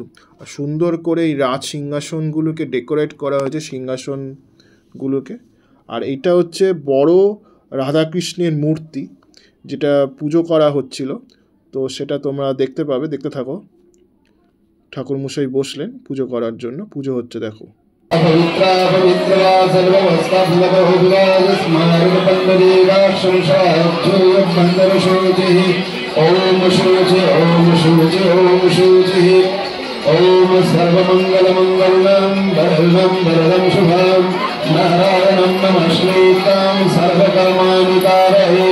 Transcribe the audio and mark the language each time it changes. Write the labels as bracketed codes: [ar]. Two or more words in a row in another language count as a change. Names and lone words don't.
[bn] আর সুন্দর করে এই রাজ সিংহাসনগুলোকে ডেকোরেট করা হয়েছে, সিংহাসনগুলোকে। আর এটা হচ্ছে বড় রাধাকৃষ্ণের মূর্তি, যেটা পুজো করা হচ্ছিল। তো সেটা তোমরা দেখতে পাবে, দেখতে থাকো। ঠাকুরমশাই বসলেন পুজো করার জন্য, পুজো হচ্ছে দেখো। [sa] ओम शुचि ओम शुचि ओम शुचि ओम सर्वमंगलमंगलम वरदं वरदं शुभं नारायणं नमश्रीतं सर्वकर्माणि कारये।